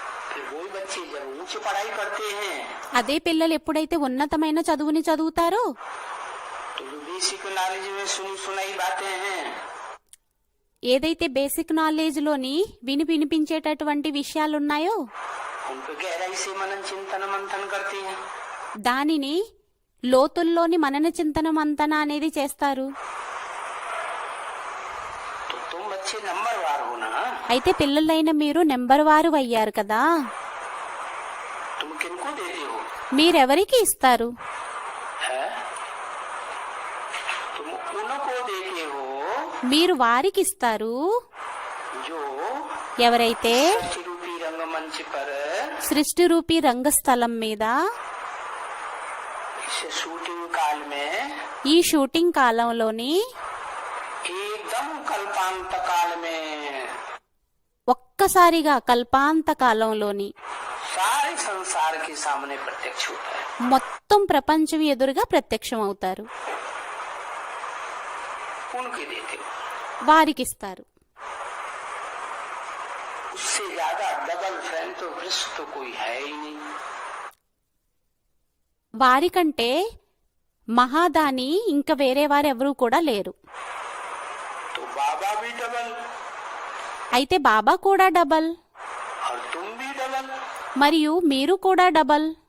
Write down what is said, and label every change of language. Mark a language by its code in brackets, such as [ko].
[hi] फिर वही बच्चे जब उच्च पढ़ाई करते हैं, [te] అదే పిల్లలు ఎప్పుడైతే ఉన్నతమైన చదువుని చదువుతారో, [hi] तो जो बेसिक नॉलेज में सुनी सुनाई बातें हैं, [te] ఏదైతే బేసిక్ నాలెడ్జ్ లోని వినిపించేటటువంటి విషయాలున్నాయో [hi] उन पे गहराई से मनन चिंतन मंथन करते हैं. [te] దానిని లోతుల్లోని మనన చింతన మంతన అనేది చేస్తారు. [hi] तो तुम बच्चे नंबरवार हो ना. [te] అయితే పిల్లలైన మీరు నెంబర్ వారు అయ్యారు కదా. [hi] तुम किनको देते हो? [te] మీరెవరికి ఇస్తారు? [hi] है? तुम उनको देते हो [te] మీరు వారికి ఇస్తారు [hi] जो [te] ఎవరైతే [hi] सृष्टि रूपी रंगमंच पर [te] సృష్టి రూపీ రంగస్థలం మీద [hi] इस शूटिंग काल में [te] ఈ షూటింగ్ కాలంలోని [hi] एकदम कल्पांत काल में [te] ఒక్కసారిగా కల్పాంత కాలంలోని [hi] सारे संसार के सामने प्रत्यक्ष होता है. [te] మొత్తం ప్రపంచం ఎదురుగా ప్రత్యక్షం అవుతారు. [hi] उनके देते हो. [te] వారికిస్తారు. [hi] उससे ज्यादा डबल फैन तो वृक्ष तो कोई है ही नहीं. [te] వారికంటే మహాదాని ఇంకా వేరే వారెవరూ కూడా లేరు. [hi] तो बाबा भी डबल [te] అయితే బాబా కూడా డబల్, [hi] और तुम भी डबल. [te] మరియు మీరు కూడా డబల్.